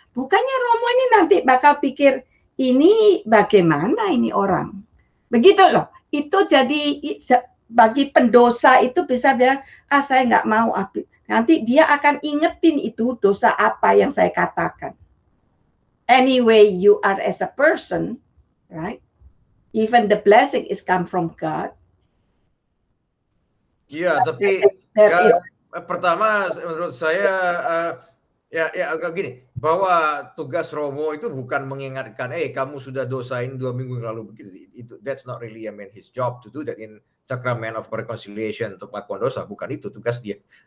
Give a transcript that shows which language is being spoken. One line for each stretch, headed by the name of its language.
Indonesian: Bukannya Romo ini nanti bakal pikir, ini bagaimana ini orang. Begitu loh. Itu jadi bagi pendosa itu bisa bilang, saya nggak mau. Nanti dia akan ingetin itu dosa apa yang saya katakan.
English: Anyway, you are as a person, right? Even the blessing is come from God.
Indonesian: Iya, tapi pertama menurut saya ya agak gini, bahwa tugas Romo itu bukan mengingatkan, kamu sudah dosain 2 minggu lalu begitu.
English: Itu that's not really his job to do that in Sacrament of Reconciliation
Indonesian: untuk pengakuan dosa, bukan itu tugas dia.